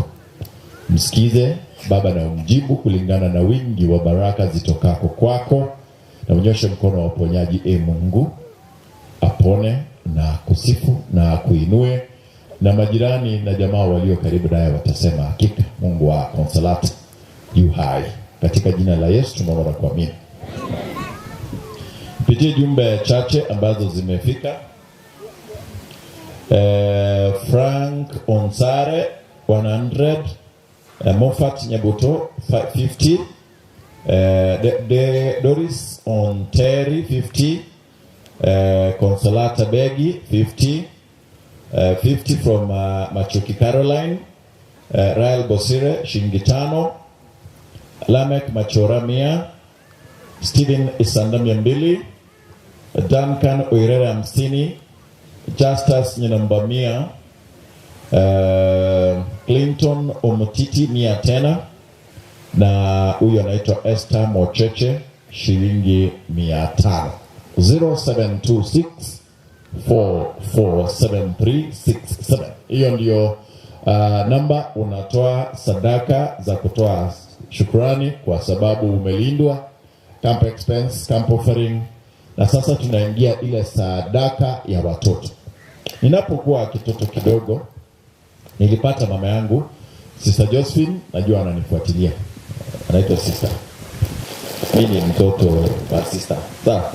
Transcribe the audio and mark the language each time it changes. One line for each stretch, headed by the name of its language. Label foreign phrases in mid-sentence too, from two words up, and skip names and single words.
Swahili: Msikize Baba na umjibu kulingana na wingi wa baraka zitokako kwako, na unyoshe mkono wa uponyaji Mungu, apone na kusifu na kuinue, na majirani na jamaa walio karibu naye watasema hakika Mungu wa Consolata yu hai. Katika jina la Yesu tunaomba na kuamini. Pitie jumbe chache ambazo zimefika. Frank Onsare 100, Moffat Nyabuto 50, Doris Onteri 50, Consolata Begi 50, 50 from Machuki Caroline, Rael Bosire shilingi 5, Lamek Machora 100, Steven Isanda 200, Duncan Oirere 50, Justus Nyinamba 100, Clinton Omotiti 100 tena, na huyu anaitwa Esther Mocheche shilingi 500. 0726 447367. Hiyo ndio namba unatoa sadaka za kutoa shukrani kwa sababu umelindwa,
English: camp expense, camp offering.
Swahili: Na sasa tunaingia ile sadaka ya watoto. Ninapokuwa kitoto kidogo nilipata mama yangu Sister Josephine, najua ananifuatilia. Anaitwa sister. Mimi ni mtoto wa sister. Sawa.